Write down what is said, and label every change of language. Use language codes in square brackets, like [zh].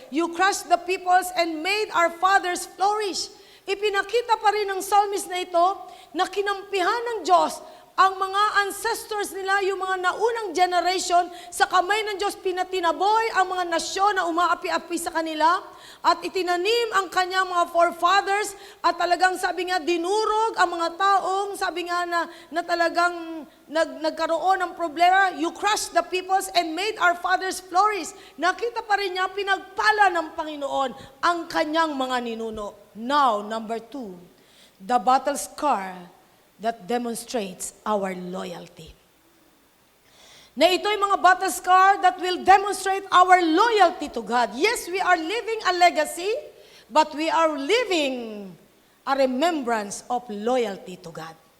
[en] You crushed the peoples and made our fathers flourish. [tl] Ipinakita pa rin ng psalmist na ito na kinampihan ng Diyos ang mga ancestors nila, yung mga naunang generation, sa kamay ng Diyos pinatinaboy ang mga nasyon na umaapi-api sa kanila at itinanim ang kanyang mga forefathers at talagang sabi nga dinurog ang mga taong sabi nga na talagang nagkaroon ng problema. [en] You crushed the peoples and made our fathers flourish. [tl] Nakita pa rin niya, pinagpala ng Panginoon ang kanyang mga ninuno. [en] Now, number 2, the battle scar that demonstrates our loyalty. [tl] Na ito'y mga [en] battle scar that will demonstrate our loyalty to God. Yes, we are living a legacy, but we are living a remembrance of loyalty to God.